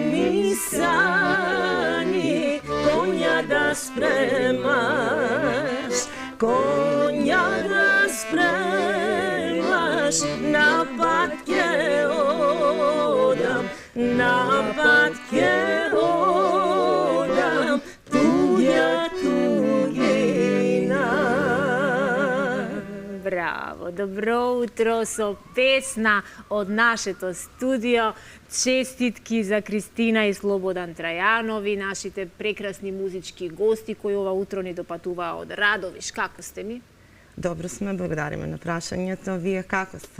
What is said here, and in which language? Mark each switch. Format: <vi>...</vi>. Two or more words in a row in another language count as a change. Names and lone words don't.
<mk>mi sanje, konja da spremaš, konja da spremaš, na patke odam, na patke odam, tuđa tugina. Bravo, dobro утро со песна од нашето студио. Честитки за Кристина и Слободан Трајанови, нашите прекрасни музички гости кои ова утро ни допатуваа од Радовиш. Како сте ми? Добро сме, благодариме на прашањето. Вие како сте?</mk>